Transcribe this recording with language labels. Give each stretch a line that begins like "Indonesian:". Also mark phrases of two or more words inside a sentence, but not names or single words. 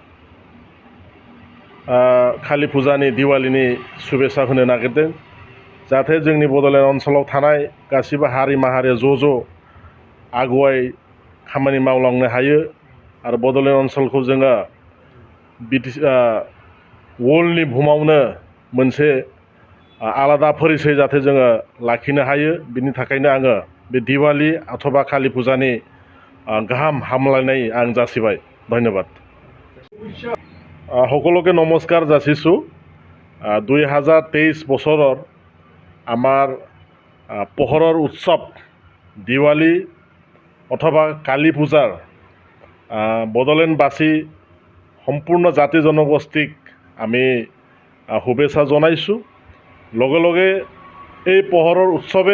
Bodo: कालि फुजानि दिवालीनि शुभेच्छा होनो नागिरदों जाहाथे जोंनि बड'लेण्ड ओनसोलाव थानाय गासिबो हारि माहारिया ज' आगुवाय खामानि मावलांनो हायो आरो बड'लेण्ड ओनसोलखौ जोङो वर्ल्डनि बुहुमावनो मोनसे आलादा परिचय जाहाथे जोङो लाखिनो हायो बिनि थाखायनो आङो बे दिवाली अथवा कालि फुजानि गाहाम हामलायनाय आं जासिबाय धन्यबाद
Assamese: সকলোকে নমস্কাৰ যাচিছোঁ 2023 বছৰৰ আমাৰ পোহৰৰ উৎসৱ দিৱালী অথবা কালী পূজাৰ বড়োলেণ্ডবাসী সম্পূৰ্ণ জাতি জনগোষ্ঠীক আমি শুভেচ্ছা জনাইছোঁ লগে লগে এই পোহৰৰ উৎসৱে